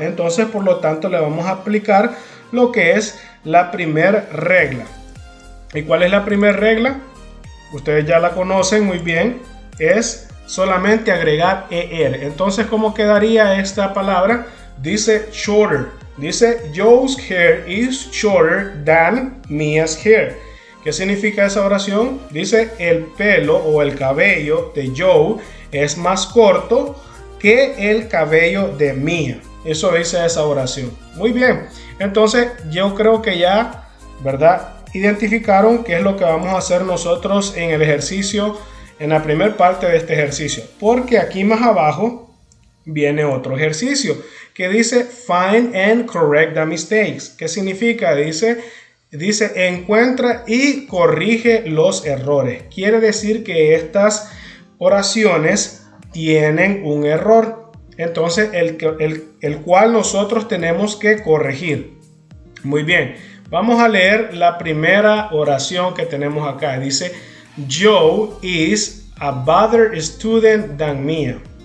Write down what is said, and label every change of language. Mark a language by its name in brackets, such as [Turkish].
[Spanish] Entonces, por lo tanto, le vamos a aplicar lo que es la primera regla. ¿Y cuál es la primera regla? Ustedes ya la conocen muy bien. Es solamente agregar ER. Entonces, ¿cómo quedaría esta palabra? Dice shorter. Dice [English] Joe's hair is shorter than Mia's hair. [Spanish] ¿Qué significa esa oración? Dice el pelo o el cabello de Joe es más corto que el cabello de Mia. Eso dice esa oración. Muy bien. Entonces yo creo que ya, ¿verdad? Identificaron qué es lo que vamos a hacer nosotros en el ejercicio, en la primera parte de este ejercicio. Porque aquí más abajo viene otro ejercicio que dice [English] find and correct the mistakes. [Spanish] ¿Qué significa? Dice encuentra y corrige los errores. Quiere decir que estas oraciones tienen un error. Entonces el cual nosotros tenemos que corregir. Muy bien. Vamos a leer la primera oración que tenemos acá. Dice [English] Joe is a better student than Mia.